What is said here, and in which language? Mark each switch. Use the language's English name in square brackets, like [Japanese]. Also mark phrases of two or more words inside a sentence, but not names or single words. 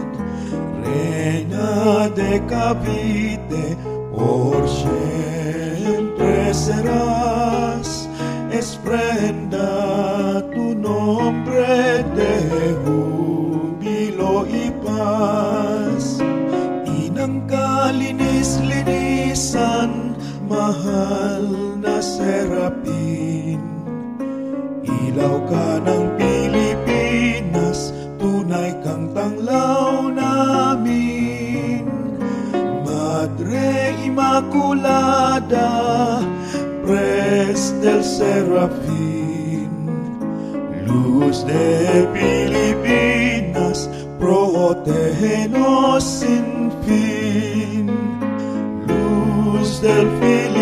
[Spanish] Reina de Cavite, por siempre serás, es prenda tu nombre de júbilo y paz. [Filipino] Inang kalinis-linisan, mahal na Serapin, ilaw ka ng Pilipinas, tunay kang tanglaw namin. [Spanish] Madre Immaculada, Pres del Serafin, luz de Pilipinas, protégenos sin fin. Luz del fin